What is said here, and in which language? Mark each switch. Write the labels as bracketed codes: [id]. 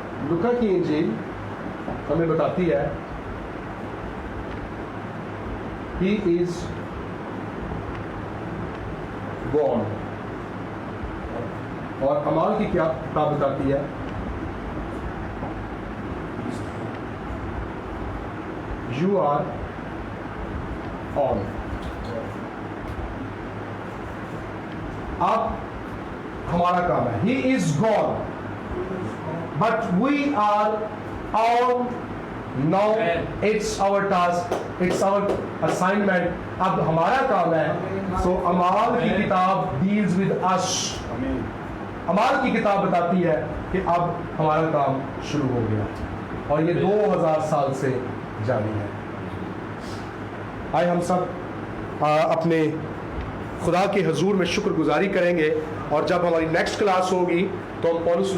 [hi] लूका की इंजील हमें बताती है [en] He is gone, [hi] और अमाल की क्या किताब बताती है, [en] You are on। [hi] अब हमारा काम है, [en] He is gone but we are on now, it's our task, it's our assignment। [hi] अब हमारा काम है। सो अमाल की किताब [en] deals with us। [hi] अमाल की किताब बताती है कि अब हमारा काम शुरू हो गया, और ये 2000 साल से जारी है। आइए हम सब अपने खुदा के हजूर में शुक्रगुजारी करेंगे, और जब हमारी नेक्स्ट क्लास होगी तो हम पौलुस